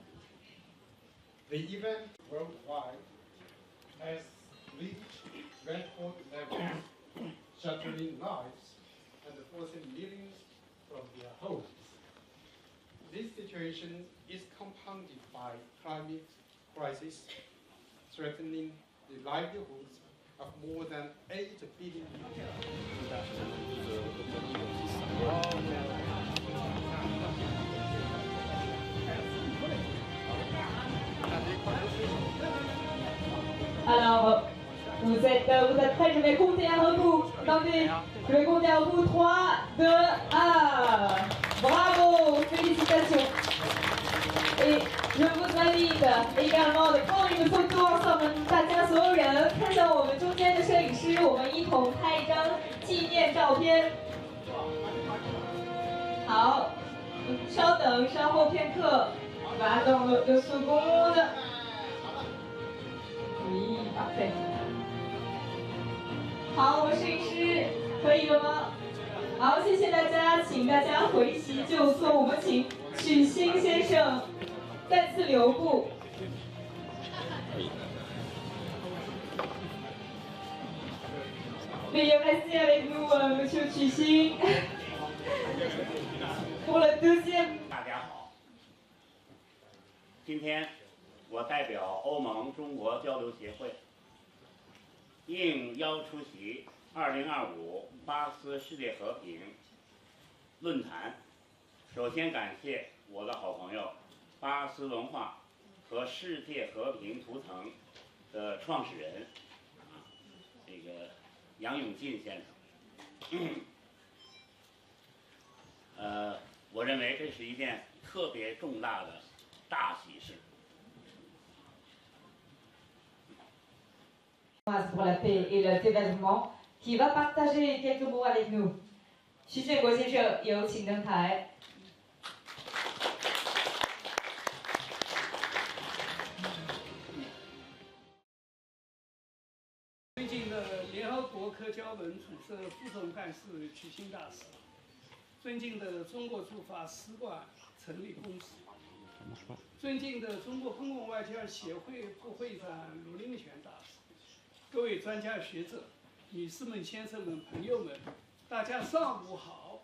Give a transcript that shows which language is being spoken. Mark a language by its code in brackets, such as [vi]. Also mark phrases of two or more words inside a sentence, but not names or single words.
[en] The event worldwide has reached record levels, shattering lives and forcing millions from their homes. this situation is compounded by climate crisis, threatening the livelihoods of more than 8 billion people. [fr] Alors, vous êtes prêts? Je vais compter à rebours. Attendez, je vais compter à rebours. 3, 2, 1. Bravo, félicitations. Et je vous invite également de prendre une photo ensemble， [zh] 大家所有人看到我们中间的摄影师，我们一同拍一张纪念照片。好，稍等，稍后片刻。 [fr] Attends deux secondes. Oui, parfait. [zh] 好，我们摄影师可以了吗？好，谢谢大家，请大家回席就坐。我们请许昕先生再次留步。 [fr] Veuillez rester avec nous, Monsieur Xu pour le deuxième. [zh] 大家好，今天我代表欧盟中国交流协会，应邀出席2025巴斯世界和平论坛。首先感谢我的好朋友巴斯文化和世界和平图腾的创始人这个杨永进先生。我认为这是一件特别重大的大喜事。 [fr] Pour la paix et le développement, qui va partager quelques mots avec nous. [zh] 徐建国先生，有请登台。尊敬的联合国科教文组织副总干事曲昕大使，尊敬的中国驻法使馆陈立公使，尊敬的中国公共外交协会副会长卢令权大使，各位专家学者、女士们、先生们、朋友们，大家上午好。